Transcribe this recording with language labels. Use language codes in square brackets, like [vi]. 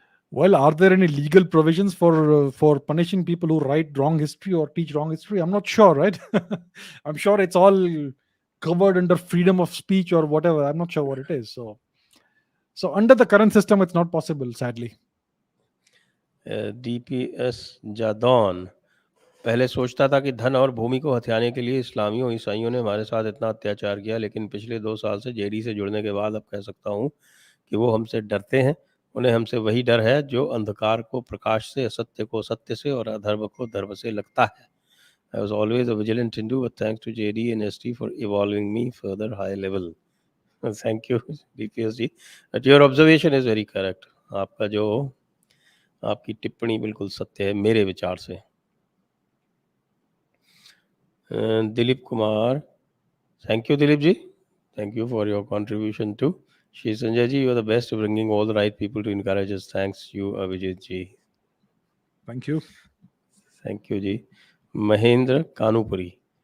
[en] Well, are there any legal provisions for punishing people who write wrong history or teach wrong history? I'm not sure, right? I'm sure it's all covered under freedom of speech or whatever. I'm not sure what it is. So under the current system, it's not possible, sadly. [hi] DPS Jadaun, पहले सोचता था कि धन और भूमि को हथियाने के लिए इस्लामियों ईसाइयों ने हमारे साथ इतना अत्याचार किया, लेकिन पिछले 2 साल से जेडी से जुड़ने के बाद अब कह सकता हूँ कि वो हमसे डरते हैं। उन्हें हमसे वही डर है जो अंधकार को प्रकाश से, असत्य को सत्य से और अधर्म को धर्म से लगता है। [en] I was always a vigilant Hindu, but thanks to JD and ST for evolving me further high level. Thank you, DPS ji. But your observation is very correct. [hi] आपकी टिप्पणी बिल्कुल सत्य है मेरे विचार से। [en] Dilip Kumar, thank you Dilip ji, thank you for your contribution too. Shri Sanjay ji, you are the best of bringing all the right people to encourage us. Thanks you, Abhijit ji. Thank you. Thank you ji. Mahendra Kanupuri.